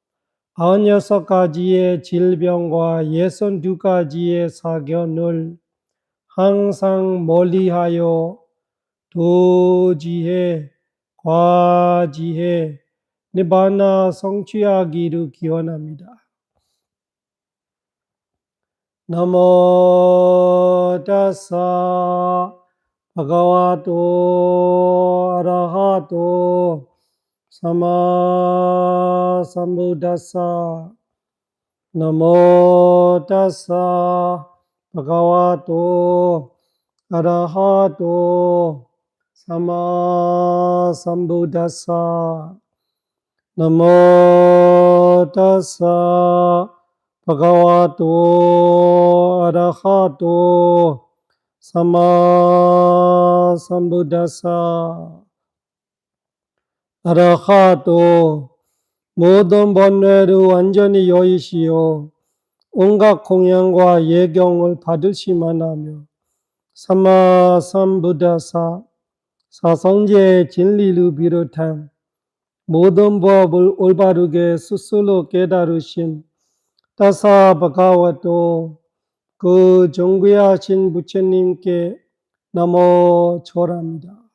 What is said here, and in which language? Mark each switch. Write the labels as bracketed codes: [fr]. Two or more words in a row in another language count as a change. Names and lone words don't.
[ko] 96가지의 질병과 62가지의 사견을 항상 멀리하여 도지해, 과지해, 니바나 성취하기를 기원합니다. [pi] 나모 다사 바가와토 아라하토 사마 삼부다사 나모 다사 바가와토 아라하토 사마 삼부다사 나모 다사 바가와토 아라하토 사마 삼부다사 아라하토 모든 [ko] 번뇌를 완전히 여의시어 온갖 공양과 예경을 받으시만 하며 [pi] 사마 삼부다사 [ko] 사성제의 진리를 비롯한 모든 법을 올바르게 스스로 깨달으신 [pi] 다사 바가와토 [ko] 그 정귀하신 부처님께 나모 절합니다.